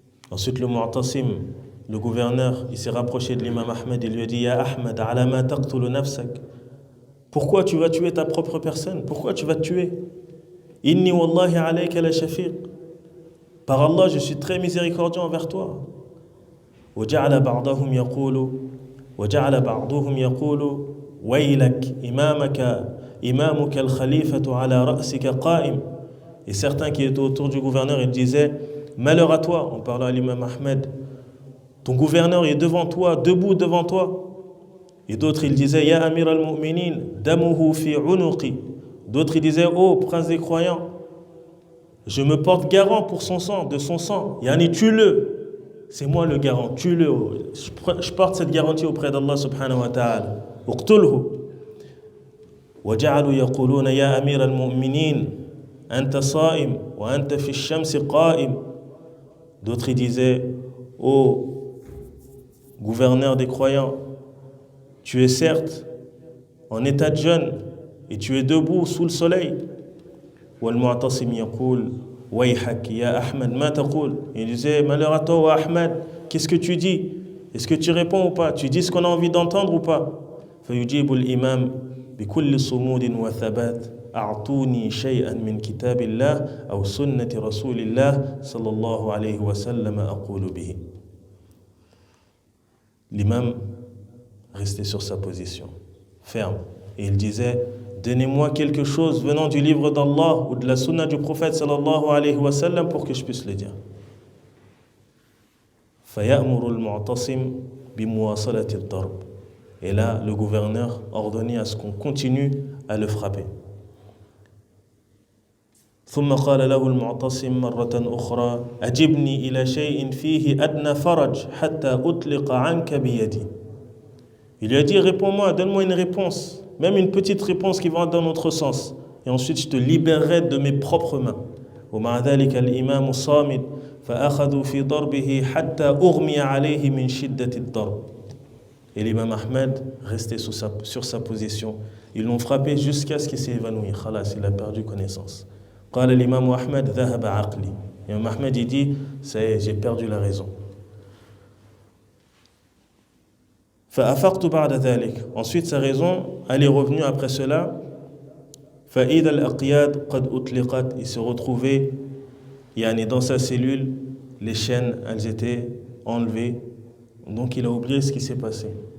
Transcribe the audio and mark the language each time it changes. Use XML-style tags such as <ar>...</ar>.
<fr>Ensuite le Mu'tasim, le gouverneur, il s'est rapproché de l'imam Ahmed et lui a dit «</fr> <ar>Ya Ahmed, ala ma taqtulu nafsak</ar> <fr>» Pourquoi tu vas tuer ta propre personne? Pourquoi tu vas te tuer? «</fr> <ar>Inni wallahi alayka la shafiq</ar> <fr>» Par Allah, je suis très miséricordieux envers toi.</fr> <ar>وجعل بعضهم يقول ويلك إمامك الخليفة على رأسك قائم.</ar> <fr>Et certains qui étaient autour du gouverneur, ils disaient malheur à toi, on parlait à l'imam Ahmed, ton gouverneur est devant toi, debout devant toi. Et d'autres ils disaient</fr> <ar>ya amir al-mu'minin damuhu fi unuqi.</ar> <fr>D'autres ils disaient oh prince des croyants, je me porte garant pour son sang, de son sang. Yani tue-le. C'est moi le garant, tue-le. Je porte cette garantie auprès d'Allah subhanahu wa ta'ala.</fr> <ar>Uqtulhu. وجعلوا يقولون يا أمير المؤمنين أنت صائم وأنت في الشمس قائم.</ar> <fr>D'autres ils disaient ô gouverneur des croyants, tu es certes en état de jeûne et tu es debout sous le soleil.</fr> <ar>والمعتصم يقول ويحك يا أحمد ما تقول.</ar> <fr>Il disait malheur à toi Ahmed, qu'est-ce que tu dis? Est-ce que tu réponds ou pas? Tu dis ce qu'on a envie d'entendre ou pas?</fr> <ar>فيجيب الإمام بكل صمود وثبات أعطوني شيئا من كتاب الله أو سنة رسول الله صلى الله عليه وسلم أقول به.</ar> <fr>L'imam restait sur sa position, ferme, et il disait donnez-moi quelque chose venant du livre d'Allah ou de la sunna du prophète sallallahu alayhi wa sallam pour que je puisse le dire.</fr> <ar>فيأمر المعتصم بمواصلة الضرب.</ar> <fr>Et là, le gouverneur ordonnait à ce qu'on continue à le frapper.</fr> <ar>ثم قال له المعتصم مرة أخرى أجبني إلى شيء فيه أدنى فرج حتى أطلق عنك بيدي.</ar> <fr>Il lui a dit réponds-moi, donne-moi une réponse, même une petite réponse qui va dans notre sens, et ensuite je te libérerai de mes propres mains.</fr> <ar>ومع ذلك الإمام صامد فأخذوا في ضربه حتى أغمي عليه من شدة الضرب.</ar> <fr>Et l'imam Ahmed restait sur sa position. Ils l'ont frappé jusqu'à ce qu'il s'est évanoui. Khalas, il a perdu connaissance.</fr> <ar>قال الإمام أحمد ذهب عقلي.</ar> <fr>L'imam Ahmed il dit ça y est, j'ai perdu la raison.</fr> <ar>فأفقت بعد ذلك.</ar> <fr>Ensuite sa raison, elle est revenue après cela.</fr> <ar>فإذا الأقياد قد أطلقت.</ar> <fr>Il se retrouvait dans sa cellule, les chaînes elles étaient enlevées. Donc il a oublié ce qui s'est passé.</fr>